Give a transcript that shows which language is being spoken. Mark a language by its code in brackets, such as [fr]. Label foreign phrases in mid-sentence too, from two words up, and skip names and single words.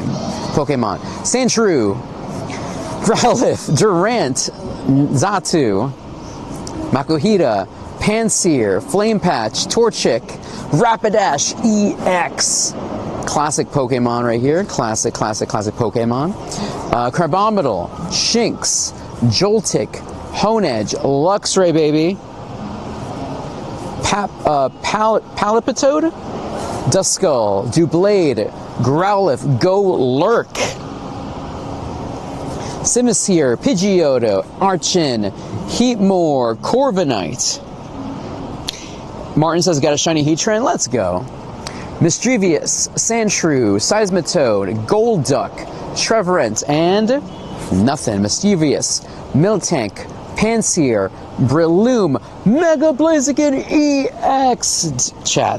[en] Pokemon. Sandshrew, Growlithe, Durant, Zatu, Makuhita, Panseer, Flame Patch, Torchic, Rapidash EX. Classic Pokemon right here. Classic Pokemon. Carbomidal, Shinx, Joltik, Honedge, Luxray, baby. Palipitode, Duskull, Doublade, Growlithe, Go Lurk, Simisear, Pidgeotto, Archon, Heatmore, Corviknight. Martin says got a shiny Heatran. Let's go. Mischievous, Sandshrew, Seismitoad, Golduck, Trevorant, and nothing. Mischievous, Miltank, Panseer, Breloom, Mega Blaziken EX. Chat.